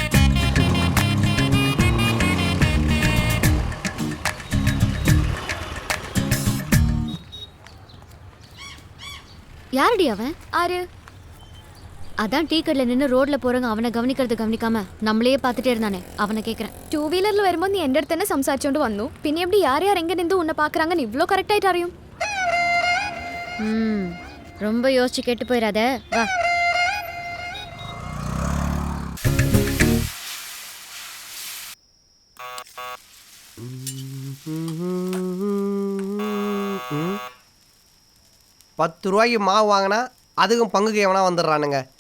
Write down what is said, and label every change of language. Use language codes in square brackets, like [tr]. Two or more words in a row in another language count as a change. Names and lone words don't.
[ta] யாரடி அவன்? ஆறு அதான் டீ கடையில் நின்று ரோட்ல போறவங்க அவனை கவனிக்காம நம்மளையே பார்த்துட்டே இருந்தானே, அவனை கேட்குறேன். [ml] 2 വീലറിൽ വരുമ്പോൾ നീ എൻ്റെ അടുത്ത് തന്നെ സംസാരിച്ചോണ്ട് വന്നു. പിന്നെ എവിടെ [ta] யார் எங்க நின்று உன்னை பார்க்குறாங்கன்னு இவ்வளோ கரெக்டாയിട്ട് അറിയും? ரொம்ப யோசிச்சு கெட்டு போயிடாத, வா. ₹10 மாவு வாங்கினா அதுக்கும் பங்குக்கு எவனா வந்துடுறானுங்க.